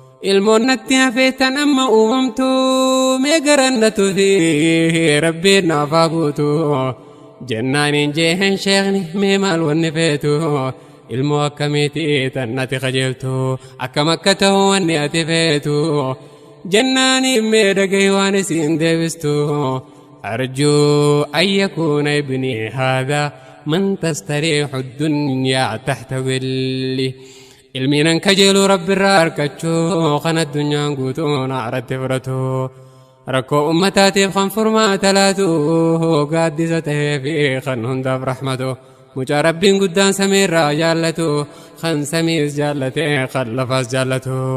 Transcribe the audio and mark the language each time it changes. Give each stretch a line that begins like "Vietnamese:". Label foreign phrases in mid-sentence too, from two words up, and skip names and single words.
Oromo: Ilmoon natti hafee tan amma uumamtu mee garannatu fi Rabbiin naaf haa guutu. Jennaaniin jeen sheekni mee maal wanni feetu? Ilmoo akkamiiti tan ati qajeeltu? Akkam akka ta'u wanni ati feetu? Jennaaniin mee dhagahi waan isiin deebistu?
Arabic: أرجو أن يكون ابني هذا من تستريح الدنيا تحت ظله.
Oromo: Ilmi nan kajeelu Rabbi irraa harkachuu kan addunyaan guutuu na irratti fudhatu. Rakkoo ummataatiif kan furmaata laatu gaaddisa tahee fi kan hundaaf rahmatu. Mucaa Rabbiin guddaan samii irraa jaallatu, kan samiis jaallate, kan lafaas jaallatu.